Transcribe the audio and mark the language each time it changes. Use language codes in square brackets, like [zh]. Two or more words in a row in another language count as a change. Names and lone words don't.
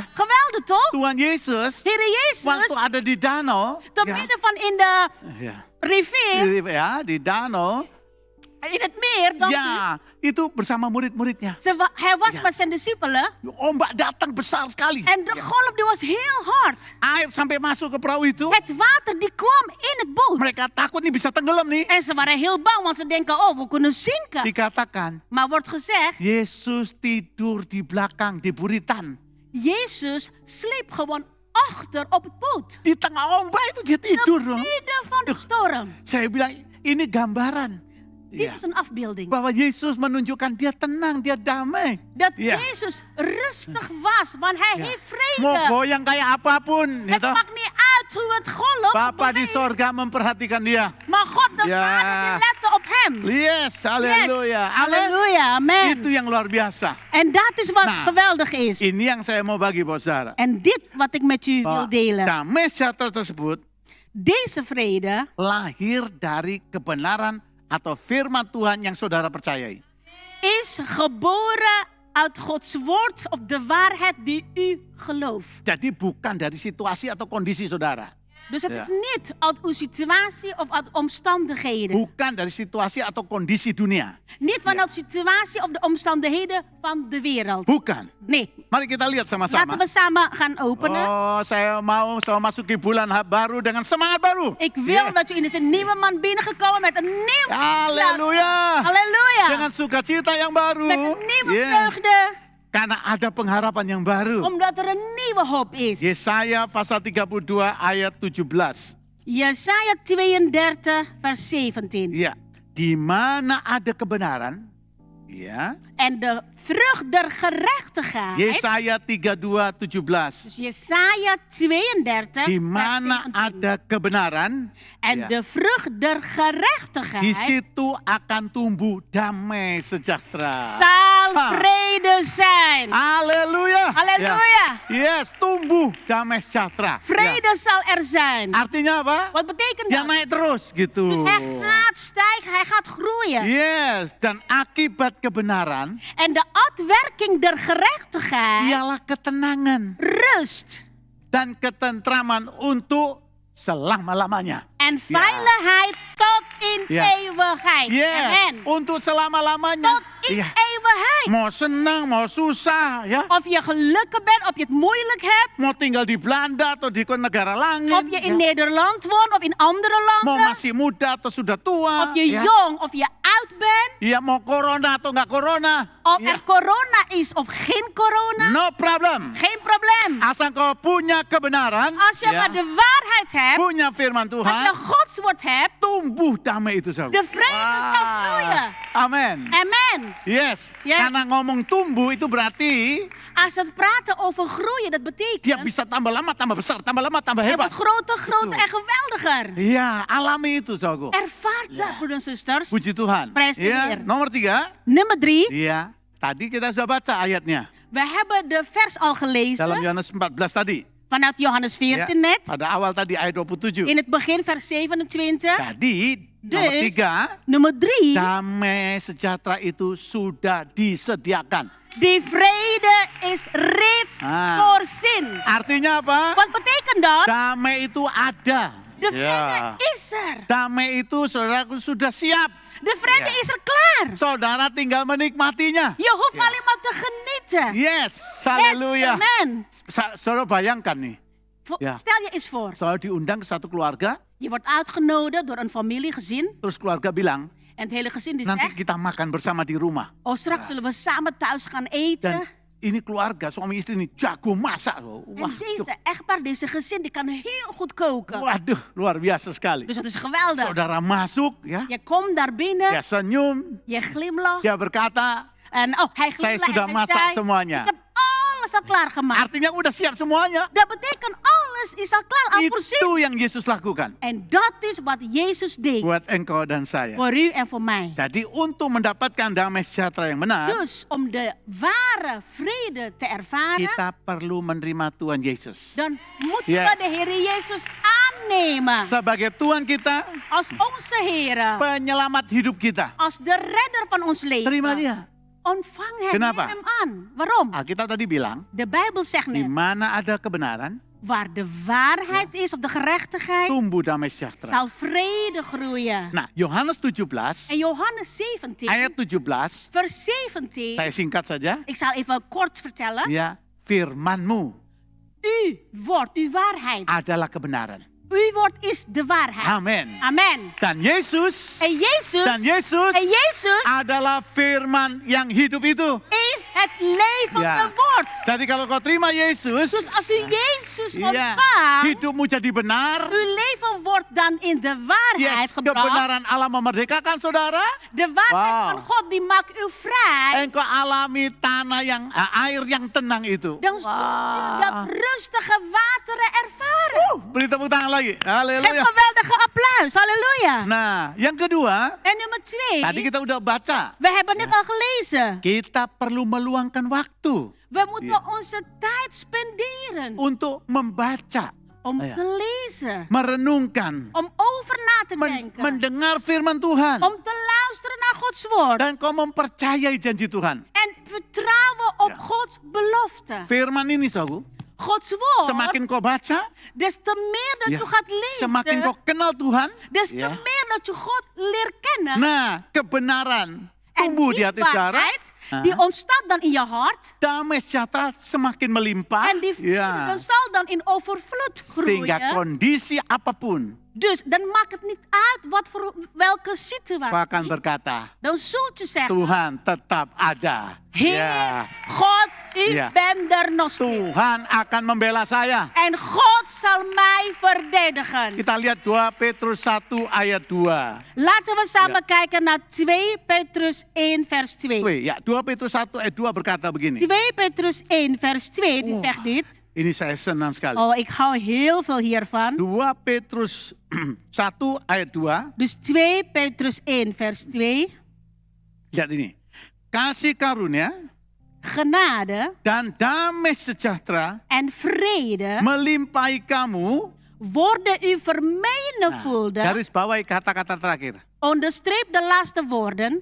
[nl] Geweldig toch? [id] Tuhan Yesus [nl] Heer Jezus, [id] waktu ada di danau, [nl] te midden van in de [id] ya, [nl] rivier, [id] di danau, [nl] in het meer, [id] dan ya, itu bersama murid-muridnya. [nl] hij was Ja. met zijn discipelen. [id] Ombak datang besar sekali. [nl] En de golf die was heel hard. [id] Air sampai masuk ke perahu itu. [nl] Het water die kwam in het boot. [id] Mereka takut nih bisa tenggelam nih. [nl] En ze waren heel bang, want ze denken, oh, we kunnen zinken. [id] Dikatakan, [nl] Maar wordt gezegd, [id] Yesus tidur di belakang, di buritan. [nl] Jezus sliep gewoon achter op het boot. [id] Di tengah ombak itu dia tidur [nl] Te [id] loh. [nl] midden van de storm. [id] Saya bilang, ini gambaran. [nl] Dit [id] Ya, [nl] is een afbeelding. [id] bahwa Yesus menunjukkan dia tenang, dia damai. [nl] Dat Ja. Jezus rustig was, want hij heeft [id] Mau [nl] vrede. [id] goyang kayak apapun. [nl] Het [id] Gitu. [nl] maakt niet uit hoe het golf [id] Papa di [nl] beweegt. [id] sorga memperhatikan dia. [nl] Maar God de Ja. Vader die lette op hem. [id] Yes, haleluya. Amin. [nl] Halleluja, amen. [id] Itu yang luar biasa. [nl] En dat is wat [id] Nah, [nl] geweldig is. [id] Ini yang saya mau bagi buat saudara. [nl] En dit wat ik met u wil [id] Bahwa [nl] delen. [id] damai sejahtera tersebut [nl] Deze vrede [id] lahir dari kebenaran atau firman Tuhan yang saudara percayai. [nl] is geboren uit Gods woord of de waarheid die u gelooft. [id] Jadi bukan dari situasi atau kondisi saudara. [nl] Dus het Ja. is niet uit uw situatie of uit omstandigheden. [id] Bukan dari situasi atau kondisi dunia. [nl] Niet vanuit de situatie of de omstandigheden van de wereld. [id] Bukan. [nl] Nee. [id] Mari kita lihat sama-sama. [nl] Laten we samen gaan openen. [id] Oh, saya mau masuki bulan baru dengan semangat baru. [nl] Ik wil Yeah. dat u in deze nieuwe man binnengekomen met een nieuw [id] Haleluya. [nl] Halleluja. [id] Dengan sukacita yang baru. [nl] Met een nieuwe Yeah. vreugde. [id] Karena ada pengharapan yang baru. [nl] Omdat er een nieuwe hoop is. [id] Yesaya pasal 32 ayat 17. [nl] Jesaja 32 vers 17. [id] Ya, di mana ada kebenaran, ya. [nl] En de vrucht der gerechtigheid. [id] Yesaya 32 17. [nl] Dus Jesaja 32 [id] Di [nl] vers [id] mana [nl] 17. [id] ada kebenaran, [nl] En [id] ya, [nl] de vrucht der [id] di [nl] gerechtigheid [id] situ akan tumbuh damai sejahtera. [nl] zal Ha. vrede zijn. [id] Haleluya. [nl] Halleluja. [id] Ya. Yes, tumbuh damai sejahtera. [nl] Vrede zal er zijn. [id] Ya. Artinya apa? [nl] Wat betekent [id] Dia [nl] dat? [id] naik terus gitu. [nl] Dus hij gaat stijgen, hij gaat groeien. [id] Yes, dan akibat kebenaran [nl] En de uitwerking der gerechtigheid, [id] ialah ketenangan [nl] rust [id] dan ketentraman untuk selama-lamanya. [nl] en veiligheid tot in Ja. eeuwigheid. [id] Yes, Amen. untuk selama-lamanya. [nl] Tot in [id] Iya. [nl] eeuwigheid. [id] Mau senang, mau susah, ya. [nl] Of je gelukkig bent, of je het moeilijk hebt, [id] Mau tinggal di Belanda atau di negara langit. [nl] of je in [id] ya. [nl] Nederland woont of in andere [id] Mau [nl] landen, [id] masih muda atau sudah tua. [nl] of je [id] ya. [nl] jong of je oud bent, [id] Ya, mau corona atau nggak corona. [nl] of [id] ya. [nl] er corona is of geen corona, [en] No problem. [nl] geen probleem. [id] Asal kau punya kebenaran, [nl] Als je [id] ya, [nl] maar de waarheid hebt, [id] punya firman [nl] als je [id] Tuhan, [nl] Gods woord hebt, [id] tumbuh damai itu saudara. [nl] de vrede zal groeien. [id] Amen. [nl] Amen. [id] Yes. [nl] Yes. [id] Karena ngomong tumbuh itu berarti [nl] Als we het praten over groeien, dat [id] dia [nl] betekent [id] bisa tambah lama tambah besar, tambah lama tambah [nl] het [id] hebat. [nl] wordt groter, groter en geweldiger. [id] Iya, alami itu saudara. [nl] Ervaart dat, broeders en zusters. [id] Puji Tuhan. [nl] Prijs de [id] Iya, [nl] Heer. [id] nomor 3. [nl] Nummer 3, [id] Iya, tadi kita sudah baca ayatnya [nl] we hebben de vers al [id] dalam [nl] gelezen [id] Yohanes 14 tadi. [nl] vanuit Johannes [id] Ya, [nl] 14 net. [id] pada awal tadi ayat 27. [nl] In het begin vers 27. [id] Tadi nomor [nl] Dus [id] 3, [nl] nummer 3, [id] damai sejahtera itu sudah disediakan. [nl] die vrede is reeds Ah. voorzien. [id] Artinya apa? [nl] Wat betekent dat? [id] Damai itu ada. [nl] De [id] Ya. [nl] vrede is er. [id] Damai itu saudaraku sudah siap. [nl] De vrede Ja. is er klaar. [id] Saudara tinggal menikmatinya. [nl] Je hoeft Ja. alleen maar te genieten. [id] Yes, [nl] Yes, [id] haleluya. [nl] amen. [id] Saudara bayangkan nih, [nl] Ja. Stel je eens voor, [id] saudara diundang ke satu keluarga, [nl] je wordt uitgenodigd door een familie, gezin. [id] terus keluarga bilang, [nl] En het hele gezin die [id] nanti [nl] zegt, [id] kita makan bersama di rumah. [nl] oh straks zullen we samen thuis gaan [id] Dan [nl] eten. [id] ini keluarga, suami istri ini jago masak loh. [nl] En [id] Wah, [nl] deze echtpaar, deze gezin, die kan heel goed koken. [id] waduh, luar biasa sekali. [nl] Dus dat is geweldig. [id] Saudara masuk, ya, [nl] Je komt daar binnen, [id] dia senyum, [nl] je glimlacht. [id] dia berkata, [nl] En hij [id] Saya [nl] glimlacht [id] sudah [nl] en [id] masak [nl] hij zei, [id] semuanya. [nl] ik heb alles al klaargemaakt. [id] Artinya udah siap semuanya. [nl] Dat betekent alles is al klaar, al voorzien. [id] Itu yang Yesus lakukan [nl] En dat is wat Jezus deed. [id] buat engkau dan saya. [nl] Voor u en voor mij. [id] Jadi untuk mendapatkan damai sejahtera yang benar, [nl] Dus om de ware vrede te ervaren, [id] kita perlu menerima Tuhan Yesus [nl] dan moeten Yes. we de Heer Jezus aannemen. [id] sebagai Tuhan kita, [nl] Als onze Heer. [id] penyelamat hidup kita. [nl] Als de redder van ons leven. [id] Terima dia. [nl] Ontvang hem, [id] Kenapa? [nl] neem hem aan. Waarom? [id] Alkitab tadi bilang, [nl] De Bijbel zegt [id] di [nl] net, [id] mana ada kebenaran, [nl] waar de waarheid is of de gerechtigheid, [id] tumbuh damai sejahtera. [nl] zal vrede groeien. [id] Nah, Yohanes 17 [nl] En Johannes 17, [id] ayat 17, [nl] vers 17, [id] saya singkat saja, [nl] ik zal even kort vertellen. [id] ya, firman-Mu [nl] Uw woord, uw waarheid. [id] adalah kebenaran. [nl] Uw woord is de waarheid. [id] Amin. [nl] Amen. [id] Dan Yesus [nl] En Jezus [id] adalah firman yang hidup itu. [nl] is het levende [id] Ya. [nl] woord. [id] Jadi kalau kau terima Yesus, [nl] Dus als u Jezus [id] ya, [nl] ontvangt, [id] hidupmu jadi benar. [nl] uw leven wordt dan in de waarheid [id] Yes, [nl] gebracht. [id] kebenaran Allah memerdekakan saudara. [nl] De waarheid Wow. van God die maakt u vrij. [id] Engkau alami tanah yang air yang tenang itu. [nl] Dan zult u dat rustige wateren ervaren. [id] Beri tepuk tangan lagi. [nl] Geef [id] Haleluya. [nl] geweldige applaus. Halleluja. [id] Nah, yang kedua, [nl] En nummer 2. [id] tadi kita udah baca. [nl] We hebben net al gelezen. [id] Kita perlu meluangkan waktu [nl] We moeten onze tijd spenderen. [id] untuk membaca, [nl] Om Ja. te lezen. [id] merenungkan, [nl] Om over na te denken. [id] mendengar firman Tuhan. [nl] Om te luisteren naar Gods woord. [id] Dan kau mempercayai janji Tuhan. [nl] En vertrouwen op Ja. Gods belofte. [id] Firman ini, saudara, [nl] Gods woord. [id] semakin kau baca, [nl] Des te meer dat [id] ya, [nl] je gaat lezen. [id] semakin kau kenal Tuhan, [nl] Des te [id] ya. [nl] meer dat je God leert kennen. [id] Nah, kebenaran [nl] En [id] tumbuh di [nl] die [id] hati saudara. [nl] waarheid, die ontstaat dan in je hart. [id] Damai sejahtera semakin melimpah. [nl] En die vrede [id] Ya. [nl] zal dan in overvloed [id] Sehingga [nl] groeien. [id] kondisi apapun [nl] Dus dan maakt het niet uit wat voor welke [id] kau akan [nl] situatie. [id] berkata, [nl] Dan zult je zeggen, [id] Tuhan tetap ada. [nl] Heer, [id] Ya. [nl] God, u Ja. bent er nog steeds. [id] Tuhan akan membela saya. [nl] En God zal mij verdedigen. [id] Kita lihat 2 Petrus 1 ayat 2. [nl] Laten we samen kijken naar 2 Petrus 1 vers 2. [id] Ya, 2 Petrus 1 ayat 2 berkata begini. [nl] 2 Petrus 1 vers 2 die Oh. zegt dit. [id] Ini saya senang sekali. [nl] Oh, ik hou heel veel hiervan. [id] 2 Petrus 1 ayat 2. [nl] Dus 2 Petrus 1 vers 2. [id] Lihat ini. Kasih karunia [nl] Genade [id] dan damai sejahtera [nl] en vrede [id] melimpahi kamu. [nl] worden u [id] Nah, [nl] vermenigvuldigd. [id] garis bawahi kata-kata terakhir. [nl] Onderstreep de laatste woorden.